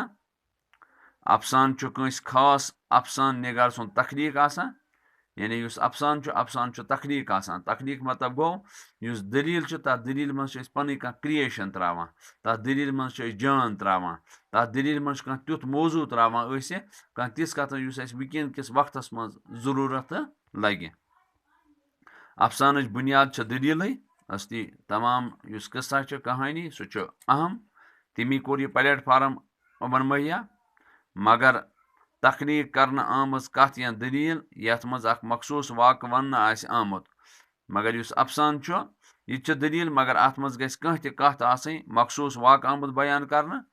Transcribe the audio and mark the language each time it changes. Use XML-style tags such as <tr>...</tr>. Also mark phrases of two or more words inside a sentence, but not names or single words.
<ks>अफसान कंस खास अफसान निगार सुन तखलीक आसान। यानी अफसान तखलीक आसान। तखलीक मतलब गो दलील तथ दलील मज पन कह क्रिएशन त्रावान, तथ दलील मज जान त्रावान, तथ दलील मज कह तुथ मौजू त्रावान कह तिस कथ वनकस किस वक्तस मज जरूरत लगे। अफसान बुनियाद दलील असली तमाम किस्सा कहानी सह अहम। तमी कोर यह प्लेटफार्म अमन मुहैया, मगर तखलीक करना आमज कथ या दलील यथ मज मखसूस वाक़ वन आमुत। मगर अफसान यह दलील, मगर अत मज गह कह कथ मखसूस वाक़ आमुत बयान करना।</ks>